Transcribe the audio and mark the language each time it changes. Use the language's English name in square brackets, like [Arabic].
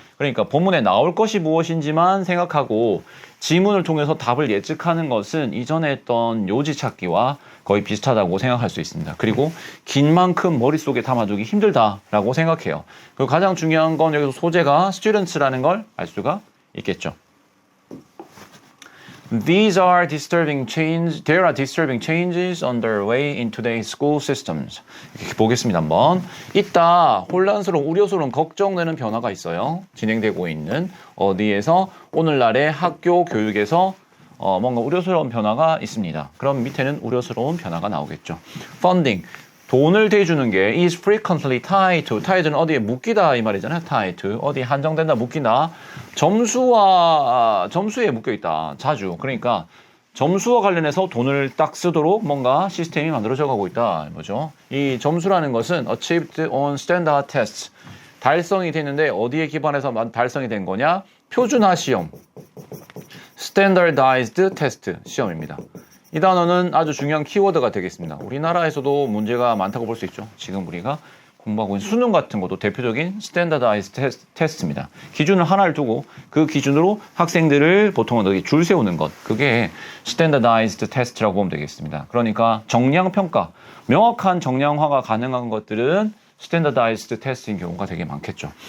[Korean] 그러니까 본문에 나올 것이 무엇인지만 생각하고 지문을 통해서 답을 예측하는 것은 이전에 했던 요지 찾기와 거의 비슷하다고 생각할 수 있습니다. 그리고 긴 만큼 머릿속에 담아두기 힘들다라고 생각해요. 그리고 가장 중요한 건 여기서 소재가 students라는 걸 알 수가 있겠죠. [English] There are disturbing changes underway in today's school systems. [Korean] 이렇게 보겠습니다. 한번. 있다. 혼란스러운, 우려스러운, 걱정되는 변화가 있어요. 진행되고 있는 어디에서 오늘날의 학교 교육에서 뭔가 우려스러운 변화가 있습니다. 그럼 밑에는 우려스러운 변화가 나오겠죠. [English] Funding. [Korean] 돈을 대주는 게 [English] is frequently tied to. [Korean] tie는 어디에 묶이다 이 말이잖아요. [English] tied to. [Korean] 어디에 한정된다, 묶인다. 점수에 묶여 있다. 자주. 그러니까 점수와 관련해서 돈을 딱 쓰도록 뭔가 시스템이 만들어져 가고 있다. 뭐죠? 이 점수라는 것은 [English] achieved on standard tests. [Korean] 달성이 됐는데 어디에 기반해서 달성이 된 거냐? 표준화 시험. [English] standardized test [Korean] 시험입니다. 이 단어는 아주 중요한 키워드가 되겠습니다. 우리나라에서도 문제가 많다고 볼 수 있죠. 지금 우리가 공부하고 있는 수능 같은 것도 대표적인 standardized test입니다. 기준을 하나를 두고 그 기준으로 학생들을 보통은 여기 줄 세우는 것. 그게 standardized test라고 보면 되겠습니다. 그러니까 정량평가, 명확한 정량화가 가능한 것들은 standardized test인 경우가 되게 많겠죠.